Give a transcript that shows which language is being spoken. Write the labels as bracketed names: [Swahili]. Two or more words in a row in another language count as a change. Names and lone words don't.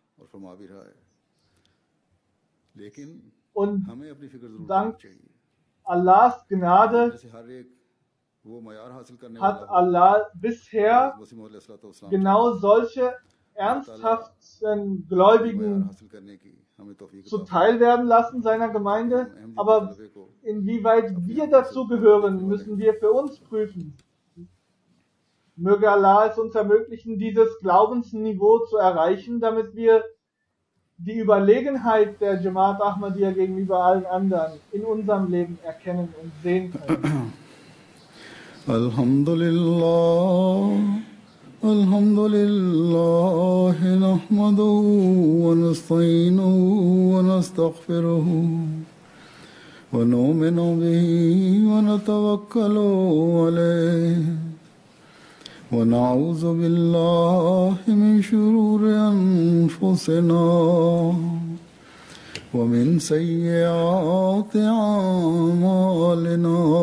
[German] Und dank Allahs Gnade hat Allah bisher genau solche ernsthaften Gläubigen zuteil werden lassen seiner Gemeinde, aber inwieweit wir dazu gehören, müssen wir für uns prüfen. Möge Allah es uns ermöglichen, dieses Glaubensniveau zu erreichen, damit wir die Überlegenheit der Jamaat Ahmadiyya gegenüber allen anderen in unserem Leben erkennen und sehen können. [Arabic] الحمد لله، نحمده ونستعينه ونستغفره ونؤمن به ونتوكل عليه ونعوذ بالله من شرور أنفسنا ومن سيئات أعمالنا.